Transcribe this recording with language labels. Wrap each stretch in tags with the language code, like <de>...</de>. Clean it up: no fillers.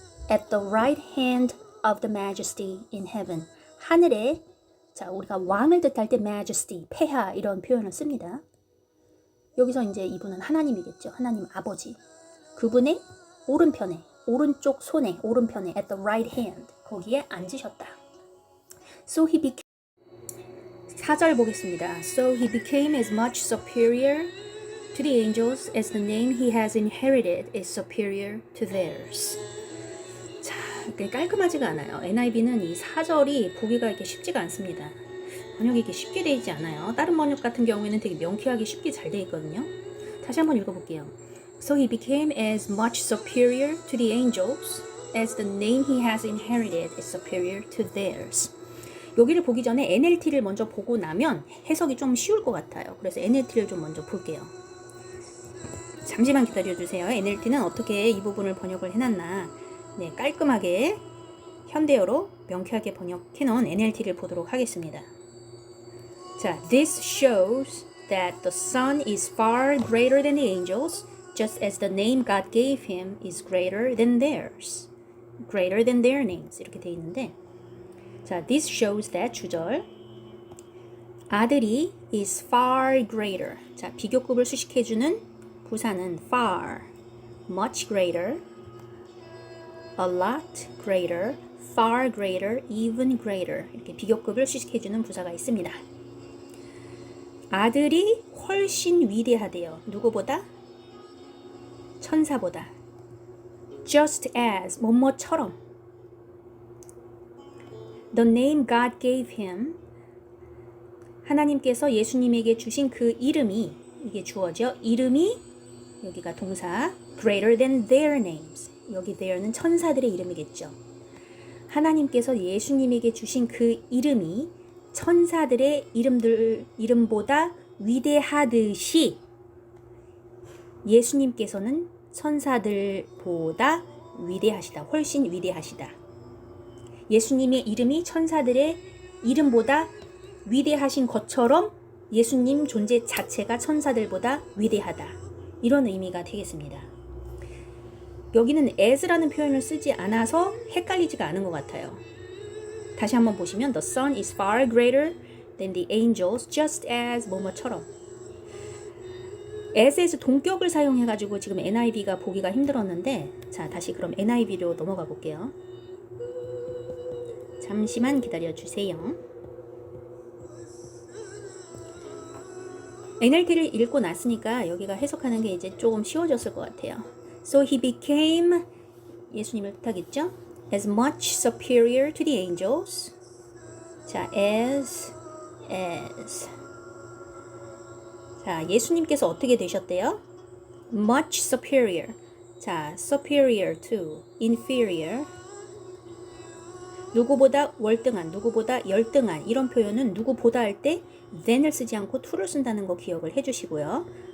<en>At the right hand of the majesty in heaven.</en> <ko>하늘에, 자, 우리가 왕을 뜻할 때 majesty, 폐하 이런 표현을 씁니다. 여기서 이제 이분은 하나님이겠죠. 하나님 아버지. 그분의 오른편에, 오른쪽 손에, 오른편에</ko> <en>at the right hand,</en> <ko>거기에 앉으셨다.</ko> <en>So he became</en> <ko>4절 보겠습니다.</ko> <en>So he became as much superior to the angels as the name he has inherited is superior to theirs.</en> <ko>자, 깔끔하지가 않아요. NIV는 이 4절이 보기가 이렇게 쉽지가 않습니다. 번역이 이렇게 쉽게 되어 있지 않아요. 다른 번역 같은 경우에는 되게 명쾌하게 쉽게 잘 되어 있거든요. 다시 한번 읽어볼게요.</ko> <en>So he became as much superior to the angels as the name he has inherited is superior to theirs.</en> <ko>여기를 보기 전에 NLT를 먼저 보고 나면 해석이 좀 쉬울 것 같아요. 그래서 NLT를 좀 먼저 볼게요. 잠시만 기다려주세요. NLT는 어떻게 이 부분을 번역을 해놨나. 네, 깔끔하게 현대어로 명쾌하게 번역해놓은 NLT를 보도록 하겠습니다.</ko> <en>자, this shows that the Son is far greater than the angels, just as the name God gave him is greater than theirs. Greater than their names.</en> <ko>이렇게 돼 있는데,</ko> <en>자, this shows that 주절. 아들이 is far greater. 자,</en> <ko>비교급을 수식해주는 부사는</ko> <en>far, much greater, a lot greater, far greater, even greater.</en> <ko>이렇게 비교급을 수식해주는 부사가 있습니다. 아들이 훨씬 위대하대요. 누구보다? 천사보다.</ko> <en>Just as,</en> <ko>뭐뭐처럼.</ko> <en>The name God gave him.</en> <ko>하나님께서 예수님에게 주신 그 이름이, 이게 주어죠. 이름이, 여기가 동사,</ko> <en>greater than their names.</en> <ko>여기 their는 천사들의 이름이겠죠. 하나님께서 예수님에게 주신 그 이름이 천사들의 이름보다 위대하듯이 예수님께서는 천사들보다 위대하시다. 훨씬 위대하시다. 예수님의 이름이 천사들의 이름보다 위대하신 것처럼 예수님 존재 자체가 천사들보다 위대하다. 이런 의미가 되겠습니다. 여기는 as라는 표현을 쓰지 않아서 헷갈리지가 않은 것 같아요. 다시 한번 보시면</ko> <en>The Son is far greater than the angels just as</en> <ko>뭐뭐처럼. as에서 동격을 사용해가지고 지금 NIV가 보기가 힘들었는데, 자, 다시 그럼 NIV로 넘어가 볼게요. 잠시만 기다려주세요. NLT를 읽고 났으니까 여기가 해석하는 게 이제 조금 쉬워졌을 것 같아요.</ko> <en>So he became,</en> <ko>예수님을 뜻하겠죠?</ko> <en>As much superior to the angels.</en> <ko>자, as. 자, 예수님께서 어떻게 되셨대요?</ko> <en>Much superior. 자, superior to, inferior.</en> <ko>누구보다 월등한, 누구보다 열등한, 이런 표현은 누구보다 할 때 than을 쓰지 않고 to를 쓴다는 거 기억을 해주시고요.</ko>